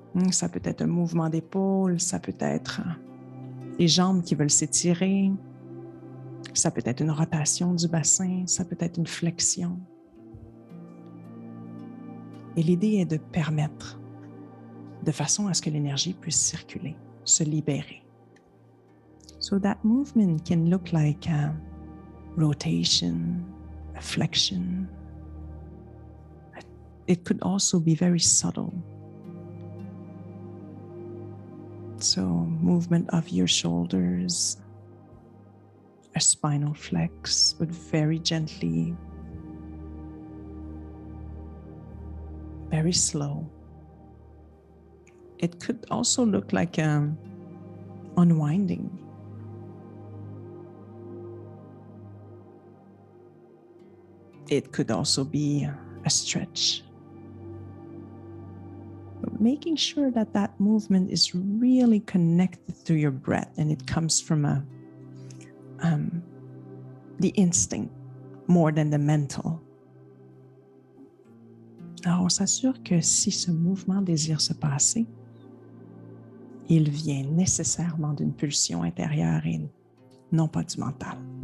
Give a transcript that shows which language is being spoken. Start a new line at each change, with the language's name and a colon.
French: Ça peut être un mouvement d'épaule, ça peut être les jambes qui veulent s'étirer, ça peut être une rotation du bassin, ça peut être une flexion. Et l'idée est de permettre de façon à ce que l'énergie puisse circuler, se libérer.
English: So that movement can look like a rotation, a flexion. It could also be very subtle. So movement of your shoulders, a spinal flex, but very gently, very slow. It could also look like unwinding. It could also be a stretch. But making sure that that movement is really connected to your breath and it comes from the instinct more than the mental.
French: Alors, on s'assure que si ce mouvement désire se passer, il vient nécessairement d'une pulsion intérieure et non pas du mental.